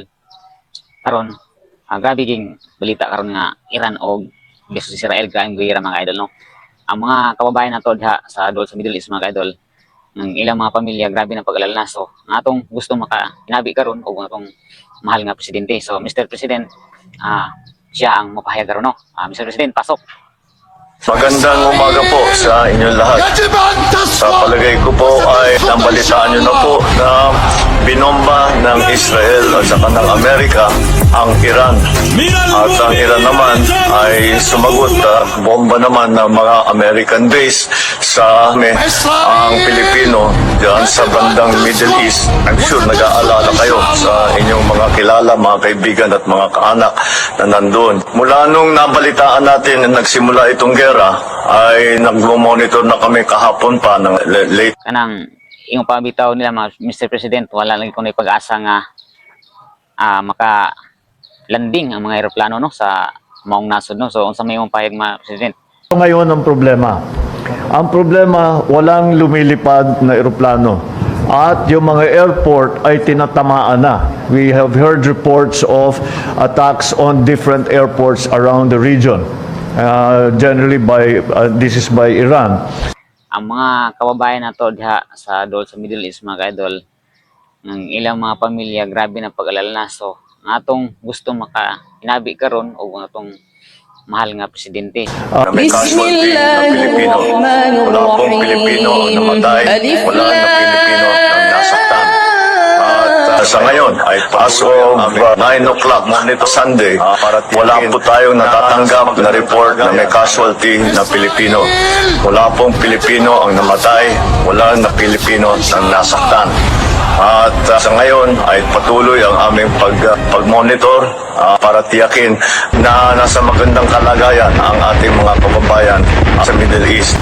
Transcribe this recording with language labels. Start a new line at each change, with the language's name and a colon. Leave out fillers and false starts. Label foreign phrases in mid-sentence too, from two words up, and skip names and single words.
Cebuano: Karon, grabe ging balita karon nga Iran o versus Israel kaayong guerra mga idol no. Ang mga kababayan nato diha sa sa Middle East mga idol, ng ilang mga pamilya grabe na pag-alala so ang atong gusto maka-hinabi karon og atong mahal nga presidente. So Mr. President, siya ang mapahayag karon no. Mr. President,
Filipino: pasok. Magandang umaga po sa inyong lahat. Sa palagay ko po ay nambalitaan nyo na po na binomba ng Israel at saka ng Amerika ang Iran. At ang Iran naman ay sumagot bomba naman ng mga American base sa ang Pilipino dyan sa bandang Middle East. I'm sure nag-aalala kayo sa inyong mga kilala, mga kaibigan at mga kaanak na nandun. Mula nung nabalitaan natin na nagsimula itong gera, ay nag-monitor na kami kahapon pa ng late.
Cebuano: Kanang yung pabitaw nila mga Mr. President, wala lang kuno pag-asa nga maka-landing ang mga eroplano no sa maong nasod no. So unsa may imong pahayag mga President?
Filipino: Ngayon ang problema. Ang problema, walang lumilipad na eroplano. At yung mga airport ay tinatamaan na.
English: We have heard reports of attacks on different airports around the region. Generally this is by Iran.
Cebuano: Ang mga kababayan nato diha sa sa Middle East mga idol, ng ilang mga pamilya grabe na pag-alala na so ang atong gusto maka-hinabi karon og atong mahal nga presidente.
Filipino: May casualty na Pilipino. Wala pong Pilipino ang namatay. Wala na Pilipino ang nasaktan. At sa ngayon, ay
English: as of
Filipino: 9 o'clock nito Sunday, wala po tayong natatanggap na report na may casualty na Pilipino. Wala pong Pilipino ang namatay. Wala na Pilipino ang nasaktan. At sa ngayon ay patuloy ang aming pag-monitor para tiyakin na nasa magandang kalagayan ang ating mga kababayan sa Middle East.